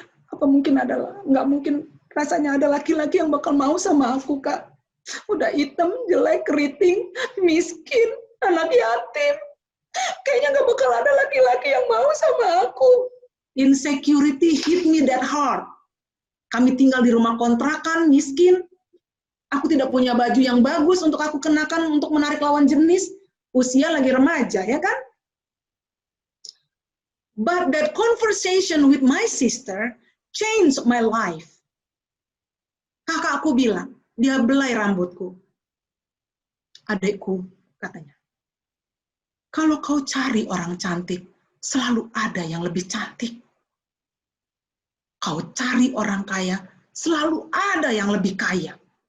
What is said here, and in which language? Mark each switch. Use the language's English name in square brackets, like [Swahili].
[Indonesian] Apa mungkin nggak mungkin rasanya ada laki-laki yang bakal mau sama aku, Kak? Udah hitam, jelek, keriting, miskin, anak yatim. Kayaknya gak bakal ada laki-laki yang mau sama aku. [English] Insecurity hit me that hard. [Indonesian] Kami tinggal di rumah kontrakan, miskin. Aku tidak punya baju yang bagus untuk aku kenakan untuk menarik lawan jenis. Usia lagi remaja, ya kan? [English] But that conversation with my sister changed my life. [Indonesian] Kakakku bilang, dia belai rambutku. Adekku, katanya, kalau kau cari orang cantik, selalu ada yang lebih cantik. Kau cari orang kaya, selalu ada yang lebih kaya.